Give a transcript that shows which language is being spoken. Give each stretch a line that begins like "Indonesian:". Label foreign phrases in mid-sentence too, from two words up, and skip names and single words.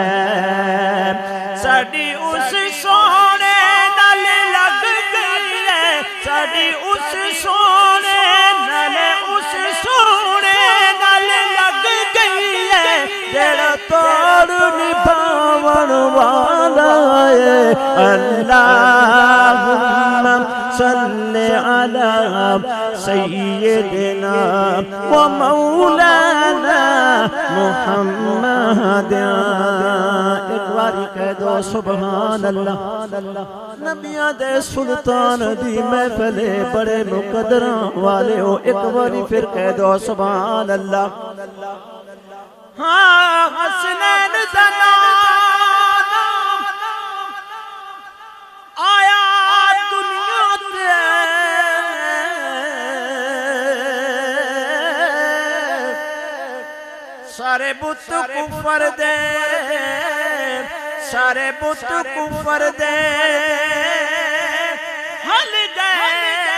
Punjabi: ساڈی اس سونے نال لگ گئی ہے، ساڈی اس سونے نال اس سونے نال لگ گئی ہے. جیہڑا توڑ نبھاون والا ہے.
Arabic: اللهم صل على سيدنا ومولانا محمد.
Punjabi: اک واری کہہ دو
Arabic: سبحان الله.
Punjabi: نبیاں دے سلطان دی محفلے وڈے مقدراں والے ہو. اک واری فیر کہہ دو
Arabic: سبحان الله.
Punjabi: ہاں حسنین دا نام آیا دنیا تے، سارے بت کفر دے، سارے بت کفر دے ہل گئے.